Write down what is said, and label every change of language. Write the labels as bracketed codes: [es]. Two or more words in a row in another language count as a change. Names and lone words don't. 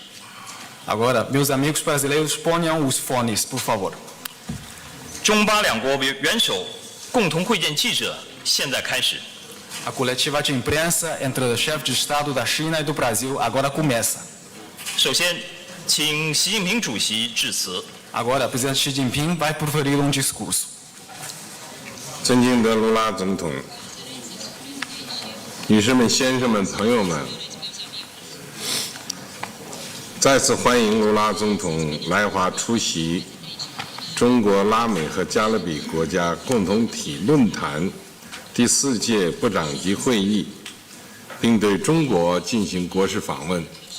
[pt] Agora, meus amigos brasileiros, ponham os fones, por favor. [zh] 中巴两国元首共同会见记者现在开始。 [pt] A coletiva de imprensa entre o chefe de Estado da China e do Brasil agora começa. [zh] 首先，请习近平主席致辞。 [pt] Agora, o presidente Xi Jinping vai proferir um discurso. [zh] 尊敬的卢拉总统， 女士们、先生们、朋友们，再次欢迎卢拉总统来华出席中国、拉美和加勒比国家共同体论坛第4届部长级会议，并对中国进行国事访问。